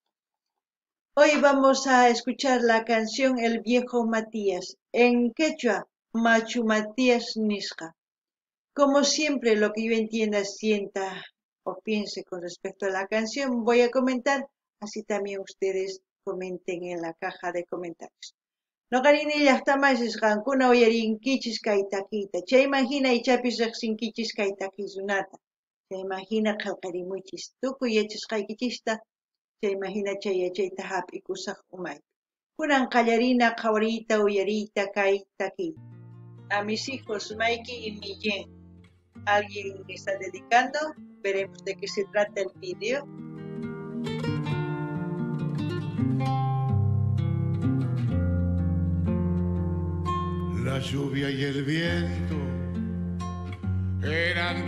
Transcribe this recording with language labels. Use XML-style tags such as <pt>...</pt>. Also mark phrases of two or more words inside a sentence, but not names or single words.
<es>Hoy vamos a escuchar la canción El Viejo Matías, en quechua, Machu Matías Nisqa. Como siempre, lo que yo entienda, sienta o piense con respecto a la canción, voy a comentar, así también ustedes comenten en la caja de comentarios.</es> <qu>Noqarini llaqtamasis qankuna uyarinkichis kay takiyta, chaymahina ichapis riqsinkichis kay takiykunata, chaymahina qillqarimuychis, tukuy yachasqaykichista, chaymahina chay yachayta hap'ikusaq umaypi. Kunan qallarina qhawariyta uyariyta kay takiyta.</qu> <es>A mis hijos Mikey y Millén. ¿Alguien me está dedicando? Veremos de qué se trata el vídeo. La lluvia y el viento eran</es>